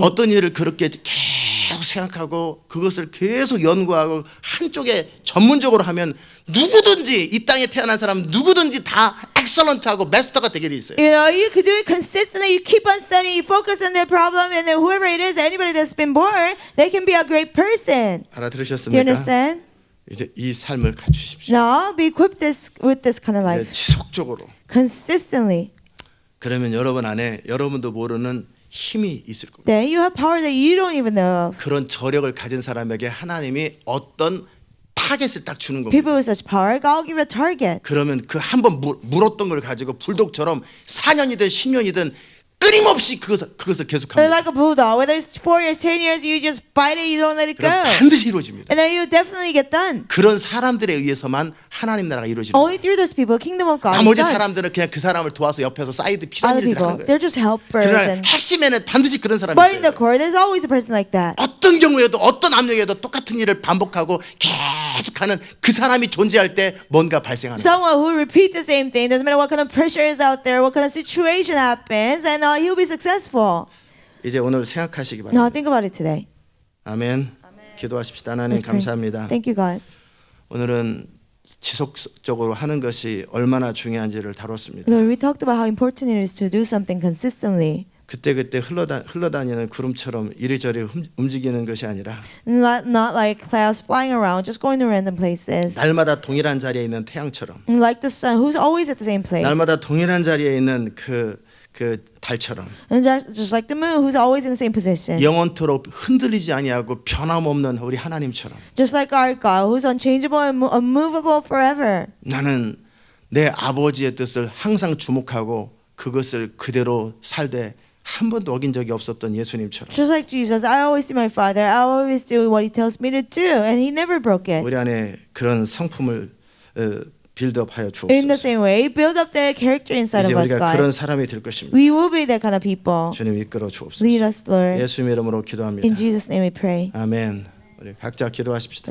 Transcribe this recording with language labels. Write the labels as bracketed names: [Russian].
[Korean] 어떤 일을 그렇게 계속 생각하고 그것을 계속 연구하고 한쪽에 전문적으로 하면 누구든지 이 땅에 태어난 사람 누구든지 다 엑설런트하고 마스터가 되게 돼 있어요. [English] You know, you could do it consistently. You keep on studying, you focus on the problem, and then whoever it is, anybody that's been born, they can be a great person. Do you understand? [Korean] 이제 이 삶을 갖추십시오. [English] Now, be equipped with this kind of [Korean] 이제 [English] life [Korean] 지속적으로. [English] consistently. [Korean] 그러면 여러분 안에 여러분도 모르는 힘이 있을 겁니다. [English] Then you have power that you don't even know of. [Korean] 그런 저력을 가진 사람에게 하나님이 어떤 타겟을 딱 주는 겁니다. [English] People with such power, God will give you a target. [Korean] 그러면 그 한 번 물었던 걸 가지고 불독처럼 4년이든 10년이든 끊임없이 그것을 [English] They're [Korean] 계속합니다. [English] like a bulldog. Whether it's 4 years, 10 years, you just bite it, you don't let it go. [Korean] 그럼 반드시 이루어집니다. [English] And then you definitely get done. [Korean] 그런 사람들에 의해서만 하나님 나라가 이루어지는 [English] Only [Korean] 거예요. [English] through those people, kingdom of God is [Korean] 나머지 [English] done. [Korean] 사람들은 그냥 그 사람을 도와서 옆에서 사이드 필요한 [English] Other [Korean] 일을 [English] people, [Korean] 하는 거예요. [English] they're just helpers. [Korean] 그러나 [English] And, [Korean] 핵심에는 반드시 그런 사람이 [English] but in the [Korean] 있어요. [English] core, there's always a person like that. [Korean] 어떤 경우에도 어떤 압력에도 똑같은 일을 반복하고 계속하는 그 사람이 존재할 때 뭔가 발생하는 거예요. [English] Someone who repeats the same thing. Doesn't matter what kind of pressure is out there, what kind of situation happens, and he'll be successful. [Korean] 이제 오늘 생각하시기 [English] Now think about it today. [Korean] 아멘. 기도하십시다. 하나님 [English] Let's pray. [Korean] 감사합니다. [English] Thank you, God. [Korean] 오늘은 지속적으로 하는 것이 얼마나 중요한지를 다뤘습니다. [English] Lord, we talked about how important it is to do something consistently. [Korean] 그때그때 흘러다니는 구름처럼 이리저리 움직이는 것이 아니라 [English] Not like clouds flying around, just going to random places. [Korean] 날마다 동일한 자리에 있는 태양처럼 [English] Like the sun, who's always at the same place. [Korean] 날마다 동일한 자리에 있는 그 달처럼 [English] And just like the moon, who's always in the same position. [Korean] 영원토록 흔들리지 아니하고 변함없는 우리 하나님처럼 [English] Just like our God, who's unchangeable and unmovable forever. [Korean] 나는 내 아버지의 뜻을 항상 주목하고 그것을 그대로 살되 한 번도 어긴 적이 없었던 예수님처럼 [English] Just like Jesus, I always see my Father. I always do what He tells me to do, and He never broke it. [Korean] 우리 안에 그런 성품을 빌드업하여 [English] In the [Korean] 주옵소서. [English] same way, build up the character inside [Korean] 이제 [English] of us, [Korean] 우리가 그런 [English] God. [Korean] 사람이 될 것입니다. [English] We will be that kind of people. [Korean] 주님 이끌어 주옵소서. [English] Lead us, Lord. [Korean] 예수님의 이름으로 기도합니다. [English] In Jesus' name we pray. [Korean] 아멘. 우리 각자 기도하십시다.